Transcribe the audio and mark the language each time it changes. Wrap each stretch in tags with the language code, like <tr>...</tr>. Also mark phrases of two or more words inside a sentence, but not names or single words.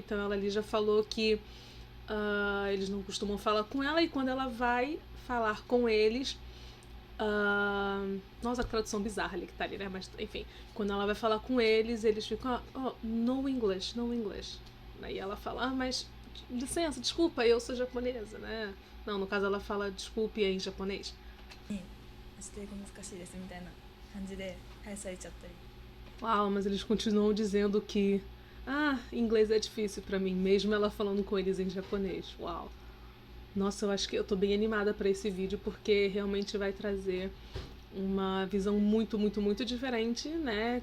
<pt>Então ela ali já falou que eles não costumam falar com ela e quando ela vai falar com eles... nossa, a tradução bizarra ali que tá ali, né? Mas, enfim, quando ela vai falar com eles, eles ficam,</pt> <en>no English, no English.</en> <pt>Aí ela fala, mas licença, desculpa, eu sou japonesa, né? Não, no caso ela fala desculpe em japonês.</pt> <ja>明日英語難しいですみたいな感じで返されちゃったり。</ja> <pt>Uau, mas eles continuam dizendo que inglês é difícil pra mim, mesmo ela falando com eles em japonês. Uau. Nossa, eu acho que eu tô bem animada pra esse vídeo porque realmente vai trazer uma visão muito, muito, muito diferente, né?</pt>